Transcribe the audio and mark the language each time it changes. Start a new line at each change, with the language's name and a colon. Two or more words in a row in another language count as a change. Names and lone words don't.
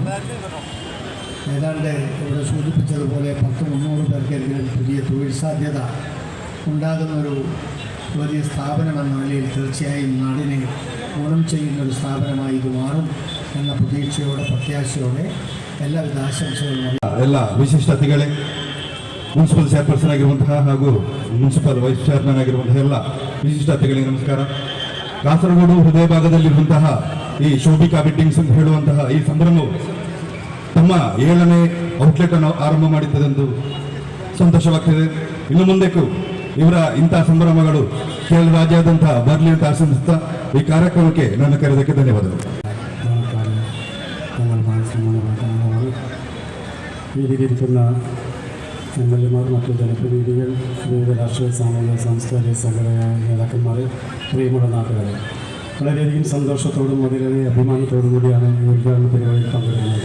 Malayalam: ഏതാണ്ട് ഇവിടെ സൂചിപ്പിച്ചതുപോലെ 10-300 പേർക്കെങ്കിലും പുതിയ തൊഴിൽ സാധ്യത ഉണ്ടാകുന്നൊരു വലിയ സ്ഥാപനമെന്ന നിലയിൽ തീർച്ചയായും നാടിനെ ഗുണം ചെയ്യുന്നൊരു സ്ഥാപനമായി ഇത് മാറും എന്ന പ്രതീക്ഷയോടെ പ്രത്യാശയോടെ എല്ലാവിധ ആശംസകളും.
Kannada: ಎಲ್ಲ ವಿಶಿಷ್ಟ ಅತಿಥಿಗಳೇ,
English: municipal chairperson
Kannada: ಆಗಿರುವಂತಹ ಹಾಗೂ
English: municipal vice chairman
Kannada: ಆಗಿರುವಂತಹ ಎಲ್ಲ ವಿಶಿಷ್ಟ ಅತಿಥಿಗಳಿಗೆ ನಮಸ್ಕಾರ. ಕಾಸರಗೋಡು ಹೃದಯ ಭಾಗದಲ್ಲಿರುವಂತಹ ಈ ಶೋಭಿಕಾ ವೆಡ್ಡಿಂಗ್ಸ್ ಅಂತ ಹೇಳುವಂತಹ ಈ ಸಂಭ್ರಮವು ತಮ್ಮ 7ನೇ ಔಟ್ಲೆಟ್ ಅನ್ನು ಆರಂಭ ಮಾಡಿದ್ದೆಂದು ಸಂತೋಷವಾಗ್ತಿದೆ. ಇನ್ನು ಮುಂದಕ್ಕೂ ಇವರ ಇಂತಹ ಸಂಭ್ರಮಗಳು ಕೇರಳ ರಾಜ್ಯಾದ್ಯಂತ ಬರಲಿ ಅಂತ ಆಶಂಸಿಸ್ತಾ ಈ ಕಾರ್ಯಕ್ರಮಕ್ಕೆ ನನ್ನ ಕರೆದಕ್ಕೆ ಧನ್ಯವಾದಗಳು.
Malayalam: വേദിയിലിരിക്കുന്ന MLA-മാർ, മറ്റു ജനപ്രതിനിധികൾ, വിവിധ രാഷ്ട്രീയ, സാമൂഹിക, സാംസ്കാരിക സംഘടനാ നേതാക്കന്മാർ, പ്രിയമുള്ള നാട്ടുകാരെ, വളരെയധികം സന്തോഷത്തോടും വളരെയധികം അഭിമാനത്തോടും കൂടിയാണ് ഈ ഉദ്ഘാടന പരിപാടിയിൽ പങ്കെടുക്കുന്നത്.